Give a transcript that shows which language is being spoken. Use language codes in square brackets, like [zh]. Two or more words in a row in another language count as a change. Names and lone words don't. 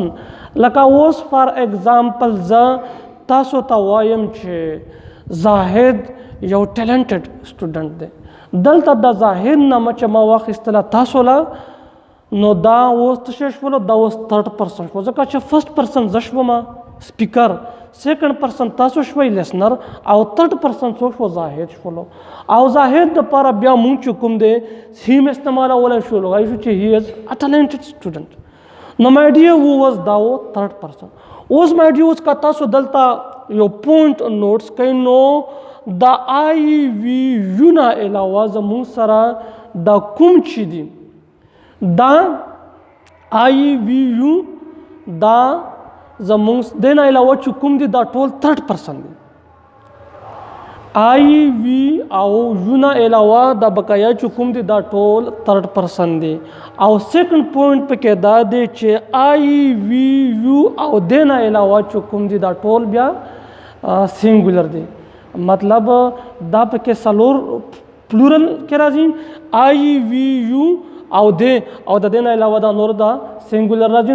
[ps] لکه اوس [en] for example [ps] زه تاسو ته وایم چې زاهد یو [en] talented student [ps] دی. دلته د زاهد نامه چې ما واخیستله تاسو له نو دا اوس څه شولو دا اوس [en] third person [ps] شو ځکه چې [en] first person [ps] زه شوم [en] speaker second person [ps] تاسو شوي listener او [en] third person [ps] څوک شو زاهد شولو او زاهد د لپاره بیا مونږ چې کوم دی him استعمالولی شو لوی شو چې [en] he is a talented student. [ps] نو [en] my dear who was [ps] دا و [en] third person. [ps] اوس [en] my dear [ps] اوس که تاسو دلته یو پوینټ نوټس کوئ نو دا [en] I we you [ps] نه علاوه زموږ سره دا کوم چې دي دا [en] I we you [ps] دا زموږ د نه علاوه چې کوم دي دا ټول [en] third person [ps] دي [en] I we [ps] او یو نه علاوه د بقایا چې کوم دي دا ټول [en] third person [ps] دي. او [en] second point [ps] پکې دا دی چې [en] I we you [ps] او د نه علاوه چې کوم دي دا ټول بیا سینګولر دي. مطلب دا پکې [en] singular plural [ps] کې راځي [en] I we you [ps] او د دې نه علاوه دا نور دا سینګولر راځي.